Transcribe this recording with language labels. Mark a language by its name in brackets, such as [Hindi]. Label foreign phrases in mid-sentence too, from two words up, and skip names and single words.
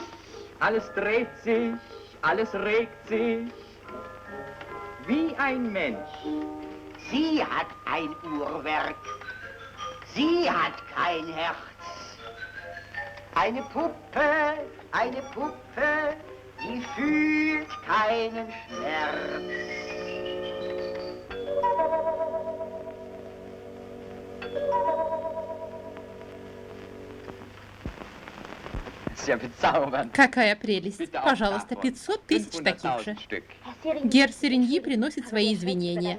[German] Alles dreht sich, alles regt sich, wie ein Mensch. Sie hat ein Uhrwerk, sie hat kein Herz. Eine Puppe, die fühlt keinen Schmerz. [Russian] Какая прелесть. Пожалуйста, 500 тысяч таких же. Герр Сереньи приносит свои извинения.